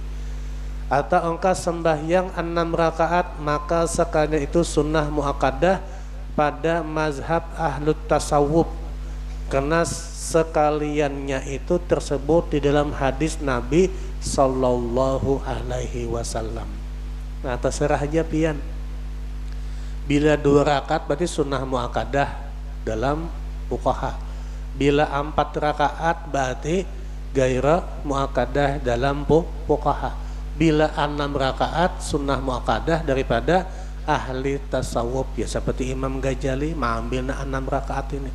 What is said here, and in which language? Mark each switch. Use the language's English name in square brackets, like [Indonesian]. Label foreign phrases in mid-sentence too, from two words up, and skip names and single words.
[Banjar] Atau engkau sembahyang 6 rakaat, maka sekalian itu sunnah muakkadah pada mazhab ahlut tasawuf, karena sekaliannya itu tersebut di dalam hadis Nabi [Arabic] صلى الله عليه وسلم. [Banjar] Nah, terserah aja pian. Bila 2 rakaat berarti sunnah muakkadah dalam fuqaha. Bila 4 rakaat berarti gairah muakkadah dalam fuqaha. Bila 6 rakaat sunnah muakkadah daripada ahli tasawuf, ya seperti Imam Ghazali mengambil 6 rakaat ini.